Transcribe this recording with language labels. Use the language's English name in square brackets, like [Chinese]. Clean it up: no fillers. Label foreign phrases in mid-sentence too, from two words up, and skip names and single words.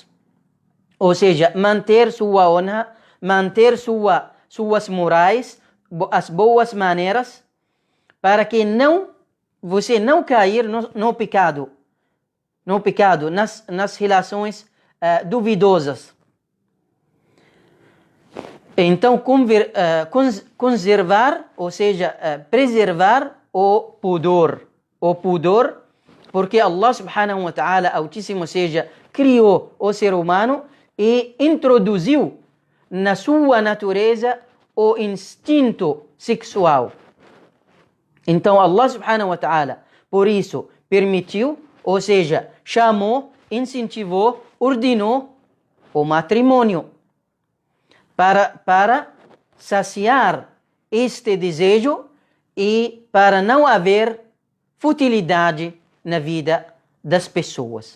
[Portuguese] Ou seja, manter sua honra, manter suas morais, as boas maneiras, para que você não cair no pecado, nas relações duvidosas. Então, conservar, ou seja, preservar o pudor, porque [Arabic] الله سبحانه وتعالى, [Portuguese] Altíssimo seja, criou o ser humano e introduziu na sua natureza o instinto sexual. Então [Arabic] الله سبحانه وتعالى, [Portuguese] por isso, permitiu, ou seja, chamou, incentivou, ordenou o matrimônio para saciar este desejo e para não haver futilidade na vida das pessoas.